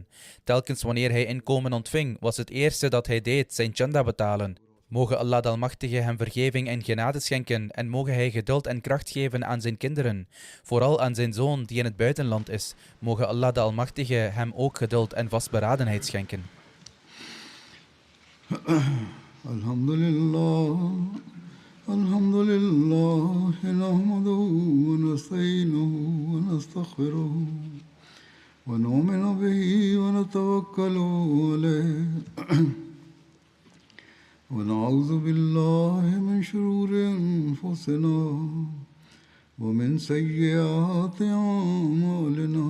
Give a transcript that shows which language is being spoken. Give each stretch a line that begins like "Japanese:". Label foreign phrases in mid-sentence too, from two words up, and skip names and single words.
Dutch: Telkens wanneer hij inkomen ontving, was het eerste dat hij deed zijn chanda betalen. Mogen Allah de Almachtige hem vergeving en genade schenken en mogen hij geduld en kracht geven aan zijn kinderen, vooral aan zijn zoon die in het buitenland is. Mogen Allah de Almachtige hem ook geduld en vastberadenheid schenken. Alhamdulillah.
Arabic: الحمد لله نحمده ونستعينه ونستغفره ونؤمن به ونتوكل عليه ونعوذ بالله من شرور أنفسنا ومن سيئات أعمالنا